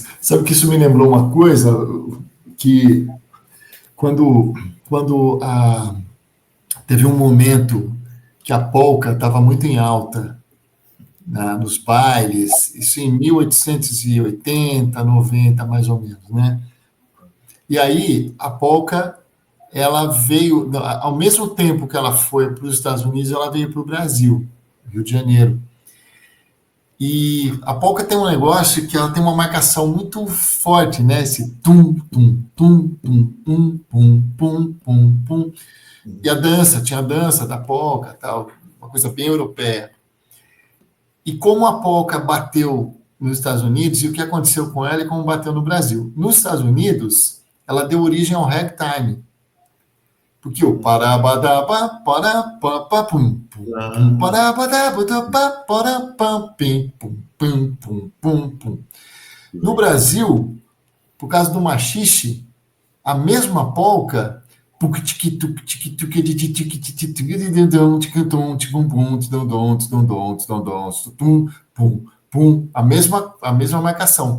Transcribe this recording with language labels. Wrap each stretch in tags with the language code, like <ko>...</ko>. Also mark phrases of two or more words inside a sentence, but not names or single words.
<pt>Sabe que isso me lembrou uma coisa que quando teve um momento que a polca estava muito em alta nos bailes, isso em 1880, 90, mais ou menos, né? E aí, a polca, ela veio, ao mesmo tempo que ela foi para os Estados Unidos, ela veio para o Brasil, Rio de Janeiro. E a polca tem um negócio que ela tem uma marcação muito forte, né? Esse tum, tum, tum, tum, tum, pum, pum, pum, pum. E a dança, tinha a dança da polca, tal, uma coisa bem europeia. E como a polca bateu nos Estados Unidos, e o que aconteceu com ela e como bateu no Brasil. Nos Estados Unidos, ela deu origem ao ragtime. Porque o parabadaba, parapá, pum, pum, parabadaba, parapá, pim, pum, pum, pum, pum, pum. No Brasil, por causa do machixe, a mesma polca, a mesma marcação.</pt>